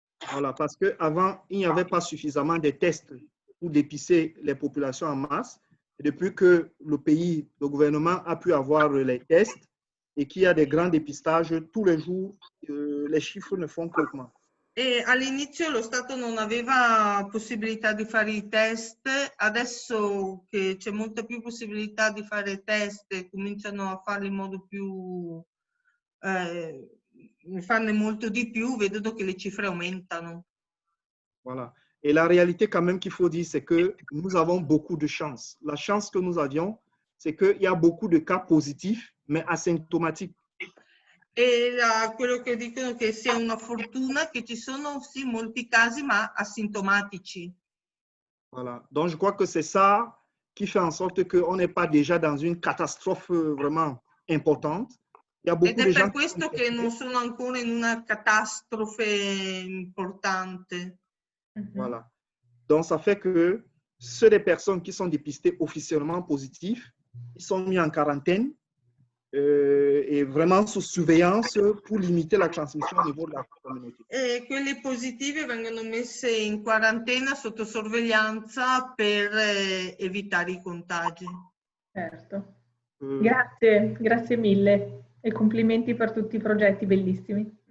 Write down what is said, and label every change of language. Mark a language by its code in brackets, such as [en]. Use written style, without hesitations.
[fr] Voilà, parce qu'avant, il n'y avait pas suffisamment de tests pour dépister les populations en masse. Et depuis que le pays, le gouvernement a pu avoir les tests et qu'il y a des grands dépistages, tous les jours, les chiffres ne font qu'augmenter. [it] E all'inizio lo Stato non aveva possibilità di fare i test, adesso che c'è molta più possibilità di fare test e cominciano a farli in modo più, farne molto di più, vedo che le cifre aumentano. [fr] Voilà. Et la réalité quand même qu'il faut dire, c'est que nous avons beaucoup de chance. La chance que nous avions, c'est qu'il y a beaucoup de cas positifs, mais asymptomatiques. [it] E quello che dicono che sia una fortuna che ci sono sì molti casi ma asintomatici. [fr] Voilà. Donc je crois que c'est ça qui fait en sorte qu'on n'est pas déjà dans une catastrophe vraiment importante. Il y a beaucoup [it] Ed [fr] de [it] è [fr] gens [it] per questo che non sono ancora in una catastrofe importante. [fr] Voilà. Donc ça fait que ceux des personnes qui sont dépistées officiellement positives, ils sont mis en quarantaine et vraiment sous surveillance pour limiter la transmission au niveau de la communauté. [it] E quelli positivi vengono messi in quarantena sotto sorveglianza per evitare i contagi. Certo. Grazie mille e complimenti per tutti i progetti bellissimi.